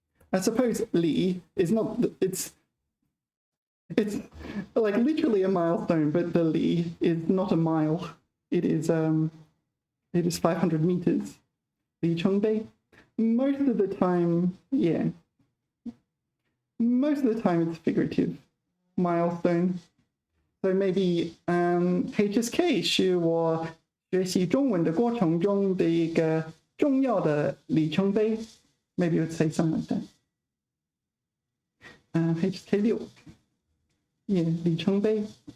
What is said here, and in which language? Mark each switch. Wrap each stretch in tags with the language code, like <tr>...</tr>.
<en>I suppose 里 is not, it's like literally a milestone, but the li is not a mile. It is 500 meters. 里程碑. Most of the time, yeah. Most of the time it's figurative. Milestone. So maybe</en> <zh>HSK 是我学习中文的过程中的一个重要的里程碑.</zh> <en>Maybe you would say something like that. HSK6. Yeah, 里程碑.</en>